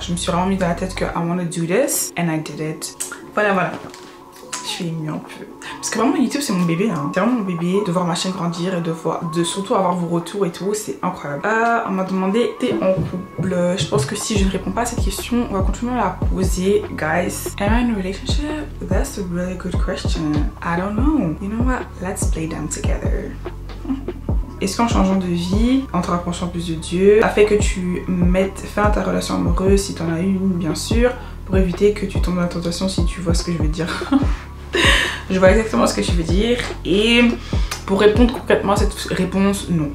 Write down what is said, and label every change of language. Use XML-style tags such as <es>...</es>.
<fr>Je me suis vraiment mis dans la tête que</fr> <en>I wanna do this and I did it.</en> <fr>Voilà. Je suis émue un peu. Parce que vraiment YouTube c'est mon bébé hein. C'est vraiment mon bébé, de voir ma chaîne grandir et de surtout avoir vos retours et tout, c'est incroyable. On m'a demandé t'es en couple. Je pense que si je ne réponds pas à cette question, on va continuer à la poser.</fr> <en>Guys, am I in a relationship? That's a really good question. I don't know. You know what? Let's play them together.</en> <fr>Est-ce qu'en changeant de vie, en te rapprochant plus de Dieu, ça fait que tu mettes fin à ta relation amoureuse si tu en as une bien sûr, pour éviter que tu tombes dans la tentation, si tu vois ce que je veux dire? Je vois exactement ce que tu veux dire. Et pour répondre concrètement à cette réponse, non.</fr>